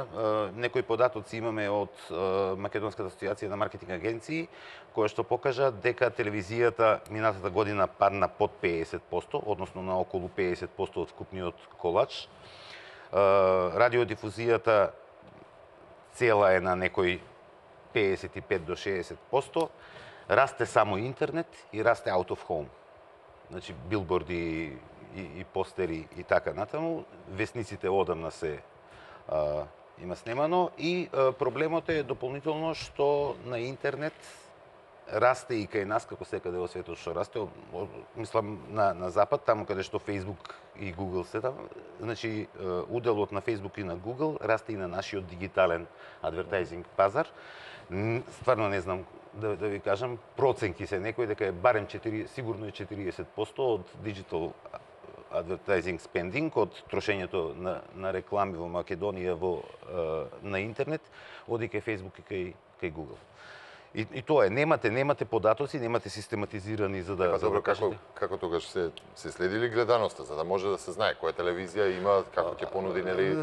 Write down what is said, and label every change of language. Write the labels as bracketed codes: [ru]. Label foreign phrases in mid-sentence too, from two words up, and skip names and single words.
[mk] Некои податоци имаме од Македонската асоциација на маркетинг агенции, која што покажа дека телевизијата минатата година падна под 50%, односно на околу 50% од вкупниот колач. Радиодифузијата цела е на некои 55 до 60%, расте само интернет и расте [en] out of home. [mk] Значи, билборди и постери и така натаму. Весниците одамна се има снемано и проблемот е дополнително што на интернет расте и кај нас, како секаде во светот што расте, мислам на запад, таму каде што Facebook и Google се таму, значи уделот на Facebook и на Google расте и на нашиот дигитален адвертайзинг пазар. Стварно не знам да ви кажам, проценки се некој дека е барем 4, сигурно е 40% од [en] digital advertising spending, [mk] од трошењето на реклами во Македонија на интернет, оди кај Facebook и кај Google. И тоа е, немате податоци, немате систематизирани за да... Добро, како тогаш се следили гледаноста, за да може да се знае која телевизија има, како ќе понуди, нели?